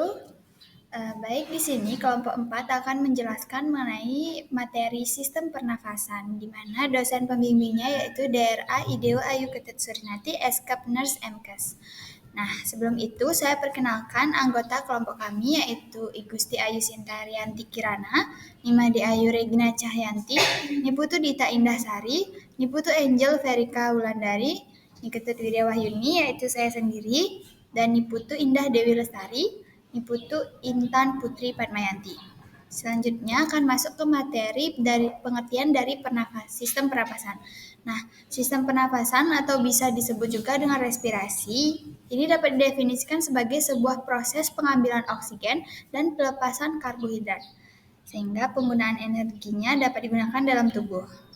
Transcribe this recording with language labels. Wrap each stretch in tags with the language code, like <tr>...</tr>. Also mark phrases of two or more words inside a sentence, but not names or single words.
<id>Baik, di sini kelompok 4 akan menjelaskan mengenai materi sistem pernafasan, di mana dosen pembimbingnya yaitu DRA Ideo Ayu Ketut Surinati, SKAP Nurse MKes. Nah, sebelum itu saya perkenalkan anggota kelompok kami yaitu Igusti Ayu Sintarianti Kirana, Nimade Ayu Regina Cahyanti, Niputu Dita Indahsari, Niputu Angel Verika Wulandari, Niketut Widya Wahyuni yaitu saya sendiri, dan Niputu Indah Dewi Lestari, Niputu Intan Putri Padmayanti. Selanjutnya akan masuk ke materi dari pengertian dari sistem pernafasan. Nah, sistem pernafasan atau bisa disebut juga dengan respirasi, ini dapat didefinisikan sebagai sebuah proses pengambilan oksigen dan pelepasan karbohidrat, sehingga penggunaan energinya dapat digunakan dalam tubuh.</id>